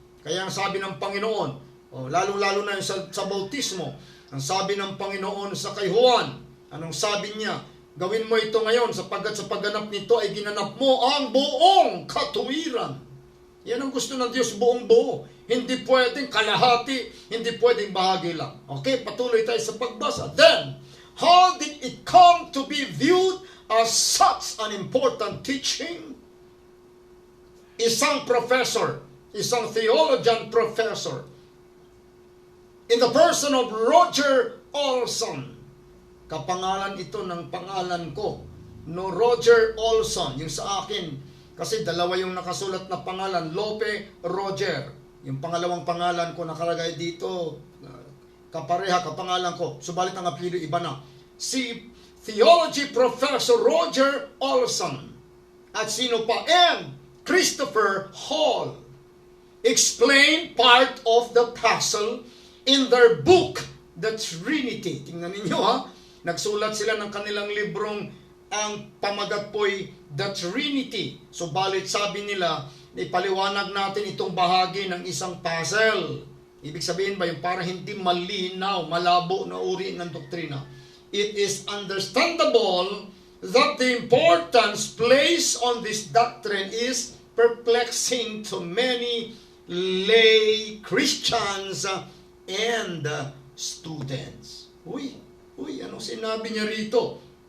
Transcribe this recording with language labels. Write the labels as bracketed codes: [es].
[tl] Kaya ang sabi ng Panginoon, lalo-lalo na sa bautismo, ang sabi ng Panginoon sa kay Juan, anong sabi niya? Gawin mo ito ngayon sapagkat sa pagganap nito ay ginanap mo ang buong katuwiran. Yan ang gusto ng Diyos, buong buo. Hindi pwedeng kalahati, hindi pwedeng bahagi lang. Okay, patuloy tayo sa pagbasa. [en] Then, how did it come to be viewed as such an important teaching? [tl] Isang professor, isang theologian professor, [en] in the person of [tl] Roger Olson. Kapangalan ito ng pangalan ko, no, Roger Olson, yung sa akin, kasi dalawa yung nakasulat na pangalan, Lope Roger. Yung pangalawang pangalan ko nakalagay dito, kapareha kapangalan ko, subalit ang apelyido iba na. Si Theology Professor Roger Olson, at sino pa? [en] And Christopher Hall explain part of the puzzle in their book, The Trinity. [tl] Tingnan ninyo ha, nagsulat sila ng kanilang librong, ang pamagat po'y The Trinity. Subalit sabi nila, ipaliwanag natin itong bahagi ng isang puzzle. Ibig sabihin ba yung para hindi malinaw, malabo na uri ng doktrina. [en] It is understandable that the importance placed on this doctrine is perplexing to many lay Christians and students. [tl] Uy, anong sinabi niya rito?